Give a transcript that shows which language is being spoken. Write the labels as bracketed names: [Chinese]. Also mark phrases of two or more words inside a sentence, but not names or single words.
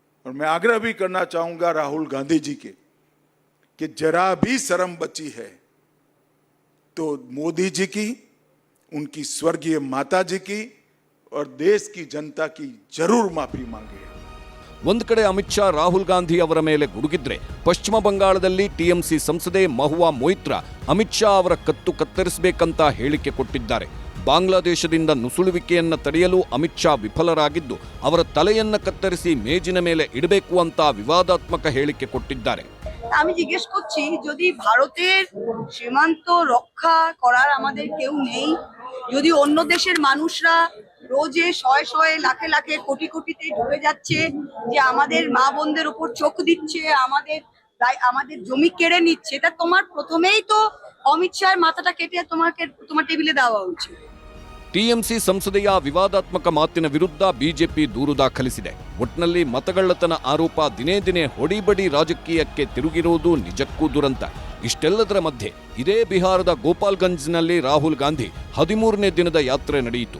[Hindi] और मैं आग्रह भी करना चाहूंगा राहुल गांधी जी के कि जरा भी शर्म बची है तो मोदी जी की, उनकी स्वर्गीय माता जी की और देश की जनता की जरूर माफी मांगे। [Kannada] ಒಂದ್ ಕಡೆ ಅಮಿತ್ ಶಾ ರಾಹುಲ್ ಗಾಂಧಿ ಅವರ ಮೇಲೆ ಗುಡುಗಿದ್ರೆ, ಪಶ್ಚಿಮ ಬಂಗಾಳದಲ್ಲಿ ಟಿಎಂಸಿ ಸಂಸದೆ ಮಹುವಾ ಮೊಯಿತ್ರಾ ಅಮಿತ್ ಶಾ ಅವರ ಕತ್ತು ಕತ್ತರಿಸಬೇಕಂತ ಹೇಳಿಕೆ ಕೊಟ್ಟಿದ್ದಾರೆ. ಬಾಂಗ್ಲಾದೇಶದಿಂದ ನುಸುಳುವಿಕೆಯನ್ನ ತಡೆಯಲು ಅಮಿತ್ ಶಾ ವಿಫಲರಾಗಿದ್ದು, ಅವರ ತಲೆಯನ್ನ ಕತ್ತರಿಸಿ ಮೇಜಿನ ಮೇಲೆ ಇಡಬೇಕು ಅಂತ ವಿವಾದಾತ್ಮಕ ಹೇಳಿಕೆ ಕೊಟ್ಟಿದ್ದಾರೆ. [Bangla] আমি জিজ্ঞেস করছি, যদি ভারতের সীমান্ত রক্ষা করার আমাদের কেউ নেই, যদি অন্য দেশের মানুষরা রোজে শয়ে শয়ে লাখে লাখে কোটি কোটিতে ঢুকে যাচ্ছে, যে আমাদের মা বোনদের উপর চোখ দিচ্ছে, আমাদের জমি কেড়ে নিচ্ছে, তা তোমার প্রথমেই তো অমিত শাহের মাথাটা কেটে তোমার টেবিলে দেওয়া উচিত. [Kannada] ಟಿಎಂಸಿ ಸಂಸದೆಯ ವಿವಾದಾತ್ಮಕ ಮಾತಿನ ವಿರುದ್ಧ ಬಿಜೆಪಿ ದೂರು ದಾಖಲಿಸಿದೆ. ಒಟ್ನಲ್ಲಿ ಮತಗಳ್ಳತನ ಆರೋಪ ದಿನೇ ದಿನೇ ಹೊಡಿಬಡಿ ರಾಜಕೀಯಕ್ಕೆ ತಿರುಗಿರುವುದು ನಿಜಕ್ಕೂ ದುರಂತ. ಇಷ್ಟೆಲ್ಲದರ ಮಧ್ಯೆ ಇದೇ ಬಿಹಾರದ ಗೋಪಾಲ್ಗಂಜ್ನಲ್ಲಿ ರಾಹುಲ್ ಗಾಂಧಿ 13ನೇ ದಿನದ ಯಾತ್ರೆ ನಡೆಯಿತು.